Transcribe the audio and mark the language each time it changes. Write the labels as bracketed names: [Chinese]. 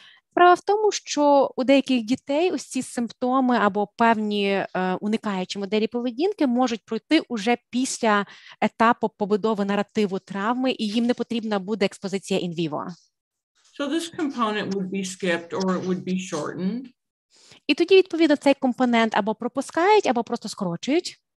[Ukrainian] Справа в тому, що у деяких дітей ось ці симптоми або певні уникаючі моделі поведінки можуть пройти уже після етапу побудови наративу травми, і їм не потрібна буде експозиція in vivo. [English] So this component would be skipped or it would be shortened. [Ukrainian] І тоді, відповідно, цей компонент або пропускають, або просто скорочують.